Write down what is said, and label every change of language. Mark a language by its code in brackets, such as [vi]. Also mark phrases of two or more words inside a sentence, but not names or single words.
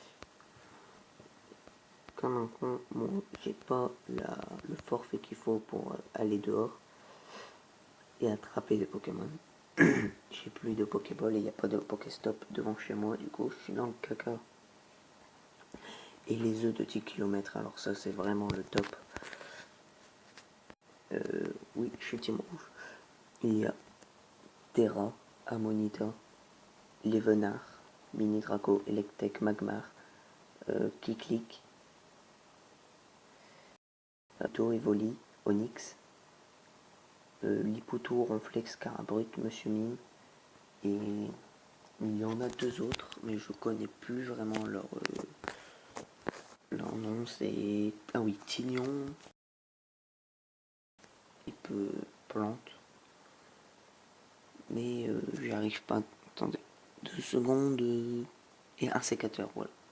[fr] Comme un con, moi, j'ai pas le forfait qu'il faut pour aller dehors et attraper des Pokémon. J'ai plus de Pokéball et il n'y a pas de Pokéstop devant chez moi, du coup je suis dans le caca. Et les œufs de 10 km, alors ça c'est vraiment le top. Oui, je suis team rouge. Il y a Terra, Amonita, Levenard, Mini Draco, Electek, Magmar, Kiklik, Torivoli, Onyx, Lipotour, Ronflex, Carabrut, Monsieur Mime, et il y en a deux autres, mais je connais plus vraiment leur nom, c'est... Ah oui, Tignon, type plante, mais j'y arrive pas, attendez, 2 secondes, et un sécateur, voilà.